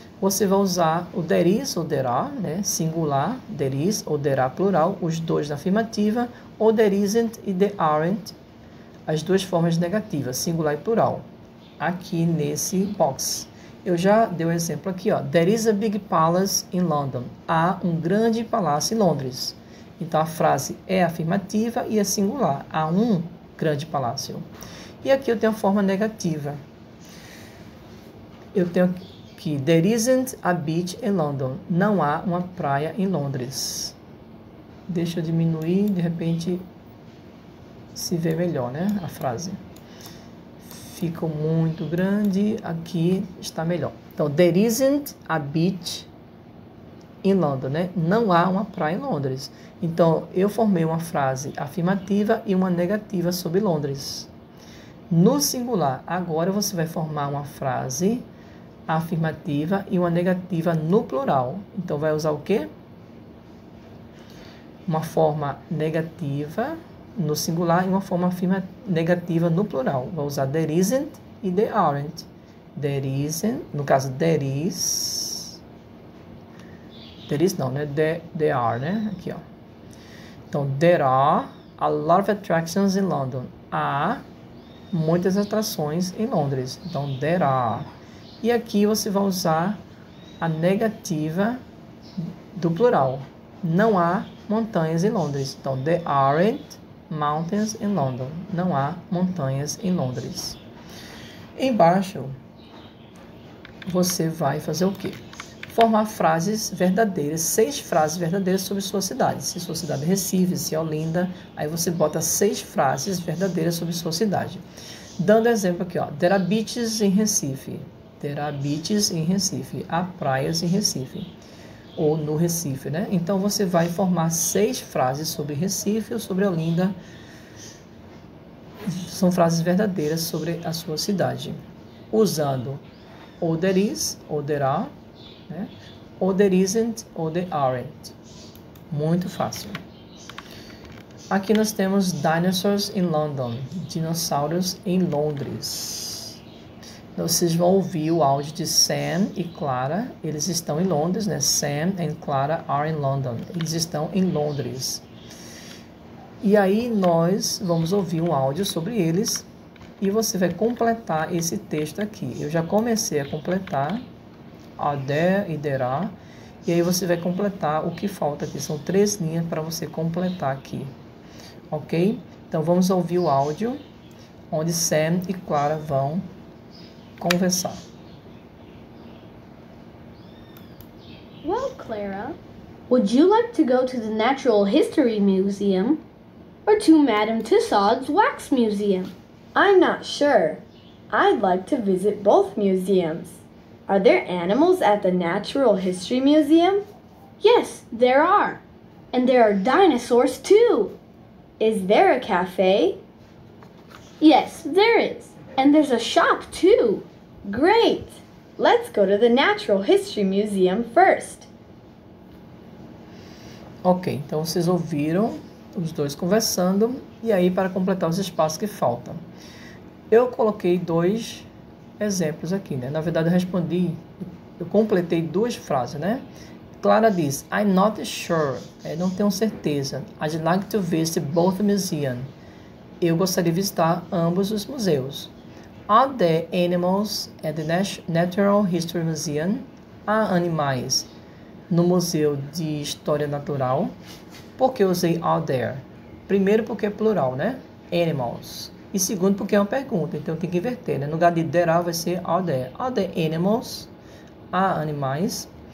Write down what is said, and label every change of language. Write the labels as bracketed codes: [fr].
[pt] Você vai usar o there is ou there are, né? Singular, there is ou there are plural, os 2 na afirmativa, ou there isn't e there aren't, as 2 formas negativas, singular e plural, aqui nesse box. Eu já dei um exemplo aqui, ó. [en] There is a big palace in London. [pt] Há um grande palácio em Londres. Então, a frase é afirmativa e é singular. Há um grande palácio. E aqui eu tenho a forma negativa. Eu tenho aqui, [en] there isn't a beach in London. [pt] Não há uma praia em Londres. Deixa eu diminuir, de repente se vê melhor, né? A frase. Ficou muito grande, aqui está melhor. [en] Então, there isn't a beach in London, né? [pt] Não há uma praia em Londres. Então, eu formei uma frase afirmativa e uma negativa sobre Londres. No singular, agora você vai formar uma frase afirmativa e uma negativa no plural. Então, vai usar o quê? Uma forma negativa no singular e uma forma negativa no plural. Vou usar there isn't e there aren't. There isn't, no caso, there is não, né? There are, né? Aqui, ó. [en] Então, there are a lot of attractions in London. [pt] Há muitas atrações em Londres. Então, there are. E aqui você vai usar a negativa do plural. Não há montanhas em Londres. [en] Então, there aren't mountains in London. [pt] Não há montanhas em Londres. Embaixo, você vai fazer o quê? Formar frases verdadeiras, 6 frases verdadeiras sobre sua cidade. Se sua cidade é Recife, se é Olinda, aí você bota 6 frases verdadeiras sobre sua cidade. Dando exemplo aqui, ó. [en] There are beaches in Recife. There are beaches in Recife. [pt] Há praias em Recife. Ou no Recife, né? Então, você vai formar 6 frases sobre Recife ou sobre Olinda, são frases verdadeiras sobre a sua cidade, usando ou there is, ou there are, né? Ou there isn't, ou there aren't. Muito fácil. Aqui nós temos [en] dinosaurs in London, [pt] dinossauros em Londres. Vocês vão ouvir o áudio de Sam e Clara, eles estão em Londres, né? [en] Sam and Clara are in London, [pt] eles estão em Londres. E aí nós vamos ouvir um áudio sobre eles e você vai completar esse texto aqui. Eu já comecei a completar, are there e there are, e aí você vai completar o que falta aqui. São 3 linhas para você completar aqui, ok? Então vamos ouvir o áudio onde Sam e Clara vão conversar. [en] Well, Clara, would you like to go to the Natural History Museum or to Madame Tussauds Wax Museum? I'm not sure. I'd like to visit both museums. Are there animals at the Natural History Museum? Yes, there are. And there are dinosaurs too. Is there a cafe? Yes, there is. And there's a shop too. Great! Let's go to the Natural History Museum first. [pt] Ok, então vocês ouviram os dois conversando, e aí para completar os espaços que faltam. Eu coloquei 2 exemplos aqui, né? Na verdade eu completei 2 frases, né? Clara diz, [en] I'm not sure, [pt] não tenho certeza. [en] I'd like to visit both museums. [pt] Eu gostaria de visitar ambos os museus. [en] Are there animals at the Natural History Museum? [pt] Há animais no Museu de História Natural? Por que eu usei are there? Primeiro porque é plural, né? Animals. E segundo porque é uma pergunta, então tem que inverter, né? No lugar de there are vai ser are there. [en] Are there animals? [pt] Há animais?